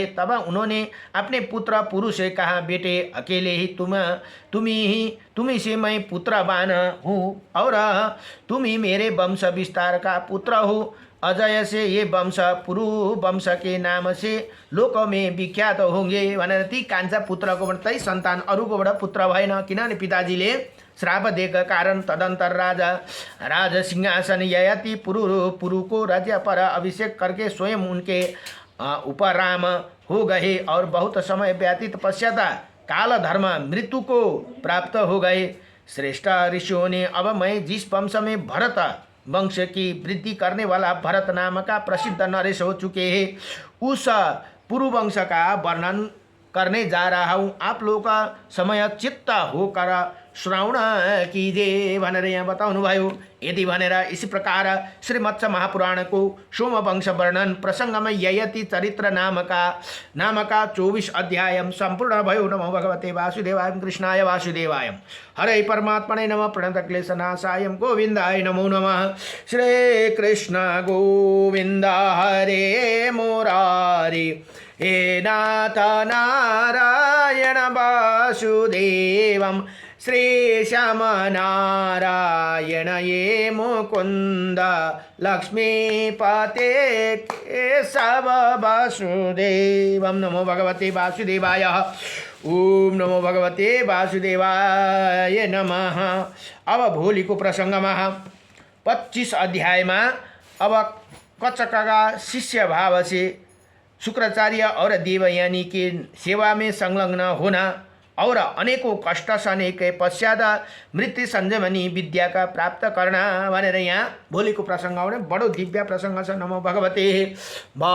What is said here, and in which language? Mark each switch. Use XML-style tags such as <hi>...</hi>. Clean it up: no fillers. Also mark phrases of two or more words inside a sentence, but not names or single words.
<hi>तब उन्होंने अपने पुत्र पुरु से कहा, बेटे, अकेले ही तुम्ही से मैं पुत्रवान हूँ और तुम ही मेरे वंश विस्तार का पुत्र हो। अजय से ये वंश पुरु वंश के नाम से लोक में विख्यात होंगे</hi> <ne>भनेर ती कान्छा पुत्रकोबाट चाहिँ सन्तान अरूकोबाट पुत्र भएन, किनभने पिताजीले श्राप दिएका कारण।</ne> <hi>तदंतर राज सिंहासन ययाति पुरु को राज्य पर अभिषेक करके स्वयं उनके उपराम हो गए और बहुत समय व्यतीत पश्चात काल धर्म मृत्यु को प्राप्त हो गए। श्रेष्ठ ऋषियों ने, अब मैं जिस वंश में भरत वंश की वृद्धि करने वाला भरत नाम का प्रसिद्ध नरेश हो चुके हैं, उस पुरुवंश का वर्णन करने जा रहा हूँ। आप लोगों का समय चित्त होकर श्रवण कीजिए</hi> <ne>भनेर यहाँ बताउनु भयो।</ne> <hi>यदि भनेर इसी प्रकार श्रीमत्स्य महापुराण को सोमवंश वर्णन प्रसंग में ययति चरित्र नाम का 24 अध्याय संपूर्ण भयो।</hi> <sa>नमो भगवते वासुदेवाय कृष्णाय वासुदेवाय हरे परमात्मने नमः। प्रणतक्लेशनाशाय गोविंदाय नमो नमः। श्री कृष्ण गोविंद हरे मुरारी हे नाथ नारायण वासुदेवं श्रीश्याम नारायण ये मुकुंद लक्ष्मीपते केशव वासुदेवं। नमो भगवते वासुदेवाय। ओम नमो भगवते वासुदेवाय नमः।</sa> <hi>अब भोलि को प्रसंग में 25 अध्याय में अब कचक का शिष्य भाव से शुक्राचार्य और देवयानी के सेवा में संलग्न होना और अनेकों कष्ट सहने के पश्चात मृत्यु संजीवनी विद्या का प्राप्त करना</hi> <ne>भनेर यहाँ भोलिको प्रसंग बडो दिव्य प्रसंग छ।</ne> <sa>नमो भगवते</sa>